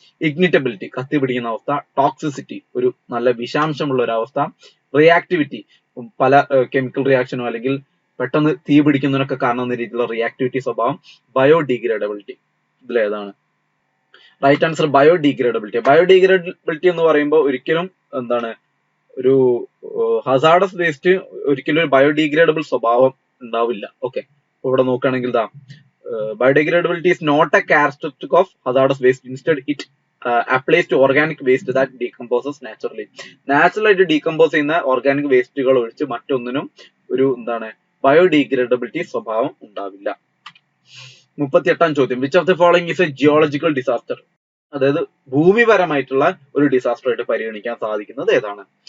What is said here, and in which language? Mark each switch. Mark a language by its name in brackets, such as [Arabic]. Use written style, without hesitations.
[Malayalam] ഇഗ്നിറ്റബിലിറ്റി, കത്തിപിടിക്കുന്ന അവസ്ഥ, ടോക്സിസിറ്റി, ഒരു നല്ല വിഷാംശമുള്ള ഒരു അവസ്ഥ, റിയാക്ടിവിറ്റി, പല കെമിക്കൽ റിയാക്ഷനോ അല്ലെങ്കിൽ പെട്ടെന്ന് തീ പിടിക്കുന്നതിനൊക്കെ കാണുന്ന രീതിയിലുള്ള റിയാക്ടിവിറ്റി സ്വഭാവം, ബയോഡിഗ്രേഡബിലിറ്റി. ഇതിലേതാണ്? Right answer ബയോഡിഗ്രേഡബിലിറ്റി. ബയോഡിഗ്രേഡബിലിറ്റി എന്ന് പറയുമ്പോൾ ഒരിക്കലും എന്താണ്, ഒരു ഹസാർഡസ് വേസ്റ്റ് ഒരിക്കലും ഒരു ബയോഡിഗ്രേഡബിൾ സ്വഭാവം ഉണ്ടാവില്ല. ഓക്കെ, ഇവിടെ നോക്കുകയാണെങ്കിൽ [English] ബയോഡിഗ്രേഡബിലിറ്റി is not a characteristic of hazardous waste. Instead, it applies to organic waste that decomposes naturally. [Malayalam] Natural ആയിട്ട് ഡീകമ്പോസ് ചെയ്യുന്ന ഓർഗാനിക് വേസ്റ്റുകൾ ഒഴിച്ച് മറ്റൊന്നിനും ഒരു എന്താണ് ബയോഡിഗ്രേഡബിലിറ്റി സ്വഭാവം ഉണ്ടാവില്ല. 38ാം ചോദ്യം, [English] Which of the following is a geological disaster? [Malayalam] അതായത് ഭൂമിപരമായിട്ടുള്ള ഒരു ഡിസാസ്റ്റർ ആയിട്ട് പരിഗണിക്കാൻ സാധിക്കുന്നത് ഏതാണ്?